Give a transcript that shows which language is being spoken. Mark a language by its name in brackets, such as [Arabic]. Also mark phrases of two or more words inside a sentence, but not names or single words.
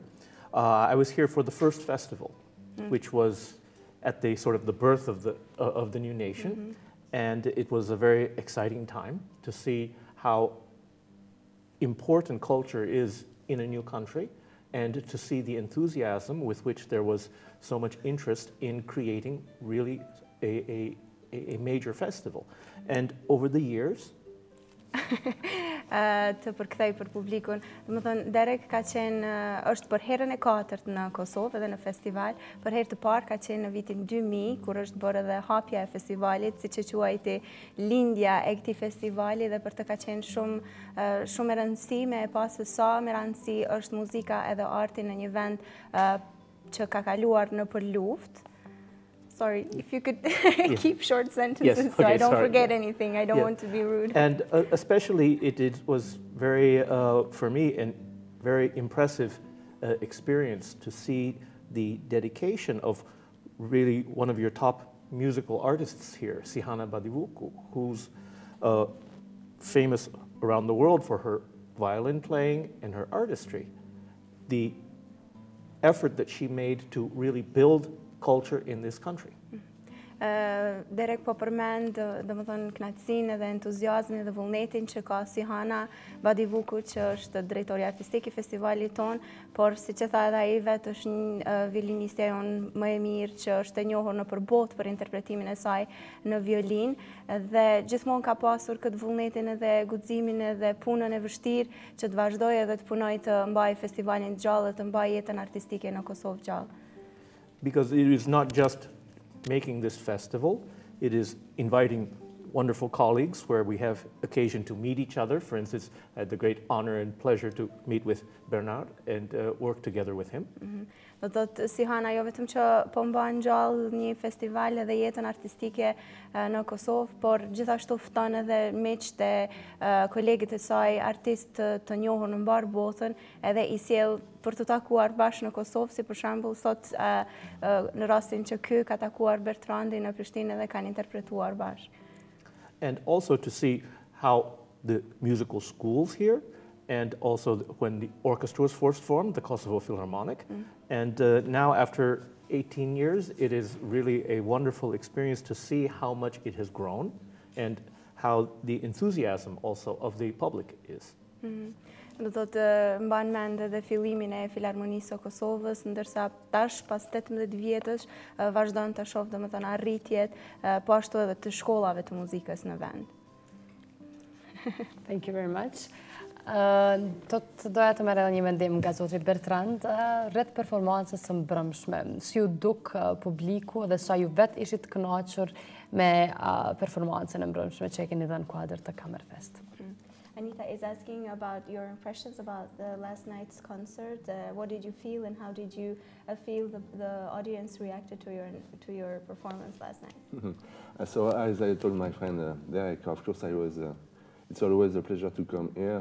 [English] I was here for the first festival, which was at the sort of the birth of the new nation, and it was a very exciting time to see how important culture is in a new country, and to see the enthusiasm with which there was so much interest in creating really a major festival. And over the years, [Albanian] të përkthej për publikun. Më thënë, Derek ka qenë, është për herën e 4 në Kosovë edhe në festival, për herë të parë ka qenë në vitin 2000, kur është bërë edhe hapja e festivalit, si që quajti lindja e këtij festivali, dhe për të ka qenë shumë e rëndësishme, e pasë sa me rëndësi është muzika edhe arti në një vend që ka kaluar në për luftë. [English] Sorry, if you could keep short sentences so I don't forget anything. I don't want to be rude. And especially it was very, for me, a very impressive experience to see the dedication of really one of your top musical artists here, Sihana Badivuku, who's famous around the world for her violin playing and her artistry. The effort that she made to really build culture in this country. [Albanian] Derek po përmend, domethënë kënaqësinë dhe entuziazmin dhe vullnetin që ka Sihana Badivuku, që është drejtori artistik i festivalit ton, por siç e tha edhe ai vetë është një violiniste jonë më e mirë që është e njohur nëpër botë për interpretimin e saj në violinë, dhe gjithmonë ka pasur këtë vullnetin edhe guximin edhe punën e vështirë që të vazhdojë edhe të punojë të mbajë festivalin gjallë, të mbajë jetën artistike në Kosovë gjallë. [English] Because it is not just making this festival, it is inviting wonderful colleagues where we have occasion to meet each other. For instance, I had the great honor and pleasure to meet with Bernard and work together with him. [Albanian] Do të thotë Sihana jo vetëm që po mban gjallë një festival edhe jetën artistike në Kosovë, por gjithashtu fton edhe miqtë e kolegët e saj, artistë të njohur në mbar botën, edhe i sjell për të takuar bashkë në Kosovë, si për shembull sot në rastin që ky ka takuar Bertrandin në Prishtinë dhe kanë interpretuar bashkë. [English] And also to see how the musical schools here, and also when the orchestra was first formed, the Kosovo Philharmonic. And now after 18 years, it is really a wonderful experience to see how much it has grown and how the enthusiasm also of the public is. [Albanian] Do thotë mban mend edhe fillimin e Filharmonisë së Kosovës, ndërsa tash pas 18 vjetësh vazhdon të shoh domethënë arritjet, po ashtu edhe të shkollave të muzikës në vend. [English] Thank you very much. [Albanian] Doja të merr edhe një mendim nga zotri Bertrand rreth performancës së mbrëmshme. Si ju duk publiku dhe sa ju vetë ishit kënaqur me performancën e mbrëmshme që e keni dhënë kuadër të Kammerfest. [English] Anita is asking about your impressions about last night's concert. What did you feel and how did you feel the audience reacted to your performance last night? So as I told my friend Derek, of course it's always a pleasure to come here.